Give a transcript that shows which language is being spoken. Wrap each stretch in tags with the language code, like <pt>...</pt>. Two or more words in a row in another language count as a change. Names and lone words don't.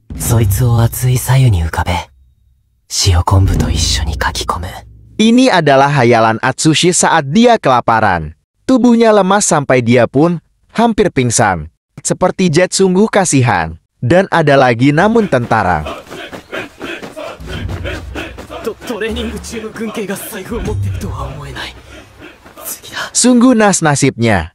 <ja>そいつを熱い白湯に浮かべ、塩昆布と一緒にかき込む。</ja> <id>Ini adalah hayalan Atsushi saat dia kelaparan. Tubuhnya lemas sampai dia pun hampir pingsan. Seperti Jet sungguh kasihan. Dan ada lagi namun tentara. Sungguh nasibnya.</id>